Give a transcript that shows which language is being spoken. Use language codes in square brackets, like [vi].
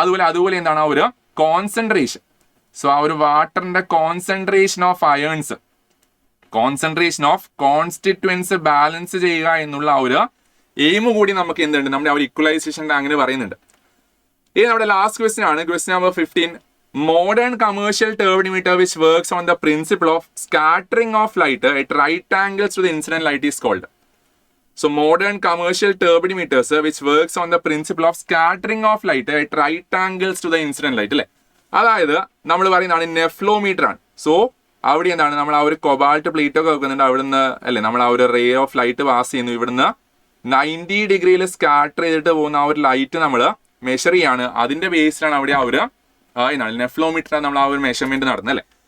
[ml] അതുപോലെ എന്താണ് ആ ഒരു കോൺസെൻട്രേഷൻ. സോ ആ ഒരു വാട്ടറിന്റെ concentration of irons, concentration of constituents balance ചെയ്യുക എന്നുള്ള ആ ഒരു എയിം കൂടി നമുക്ക് എന്തുണ്ട് നമ്മുടെ ആ ഒരു ഇക്വലൈസേഷൻ ടാങ്കിന് പറയുന്നുണ്ട്. ഇത് നമ്മുടെ ലാസ്റ്റ് ക്വസ്റ്റ്യൻ ആണ്. Question number 15. [en] Modern commercial turbidimeter which works on the principle of scattering of light at right angles to the incident light is called. So modern commercial turbidimeters which works on the principle of scattering of light at right angles to the incident light അല്ലേ. [ml] അതായത് നമ്മൾ പറയുന്നതാണ് നെഫ്ലോമീറ്റർ ആണ്. So അവിടെ എന്താണ് നമ്മൾ ആ ഒരു കൊബാൾട്ട് പ്ലേറ്റ് ഒക്കെ വെക്കുന്നുണ്ട്, അവിടുന്ന് അല്ലേ നമ്മൾ ആ ഒരു റേ ഓഫ് ലൈറ്റ് പാസ് ചെയ്യുന്നു. ഇവിടുന്ന് 90 ഡിഗ്രിയിൽ സ്കാറ്റർ ചെയ്തിട്ട് പോകുന്ന ആ ഒരു ലൈറ്റ് നമ്മൾ മെഷർ ചെയ്യാണ്. അതിന്റെ ബേസിലാണ് അവിടെ ആ ഒരു നെഫ്ലോമീറ്റർ നമ്മൾ ആ ഒരു മെഷർമെന്റ് നടന്നത് അല്ലേ.